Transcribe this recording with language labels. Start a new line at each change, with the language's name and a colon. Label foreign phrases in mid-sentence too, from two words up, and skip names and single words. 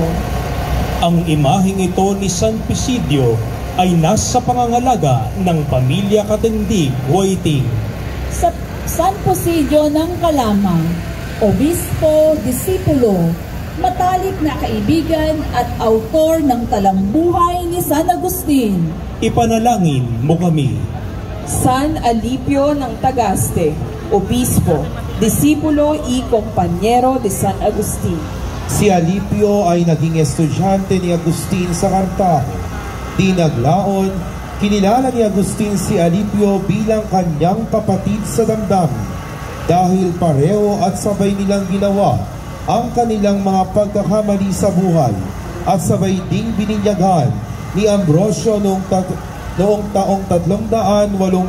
Filipino: Ang imaheng ito ni San Posidio ay nasa pangangalaga ng pamilya Katendig, Waiting. Sa San Posidio ng Calama, Obispo, Disipulo, matalik na kaibigan at autor ng talambuhay ni San Agustin. Ipanalangin mo kami. San Alipio ng Tagaste, Obispo,
Spanish: Disipulo y Kompanyero de
Filipino: San Agustin. Si Alipio ay naging estudyante ni Agustin sa Cartago. Di naglaon, kinilala ni Agustin si Alipio bilang kanyang kapatid sa damdamin. dahil pareho at sabay nilang ginawa ang kanilang mga pagkakamali sa buhay at sabay ding bininyaghan ni Ambrosio noong taong 387.